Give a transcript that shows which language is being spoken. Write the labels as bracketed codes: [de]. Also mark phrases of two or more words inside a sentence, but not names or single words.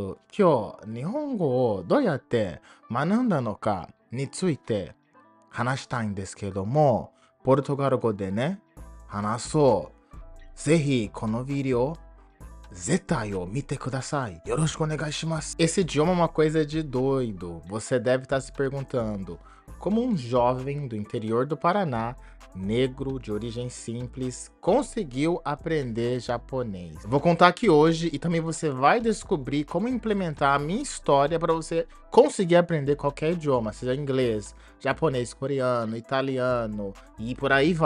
[ja] 今日、日本語をどうやって学んだのかについて話したいんですけども、ポルトガル語でね、話そう。ぜひこのvídeo絶対を見てください。よろしくお願いします。 [pt] Esse idioma é uma coisa de doido. Você deve estar se perguntando, como um jovem do interior do Paraná, negro, de origem simples, conseguiu aprender japonês? Vou contar aqui hoje e também você vai descobrir como implementar a minha história para você conseguir aprender qualquer idioma, seja inglês, japonês, coreano, italiano e por aí vai.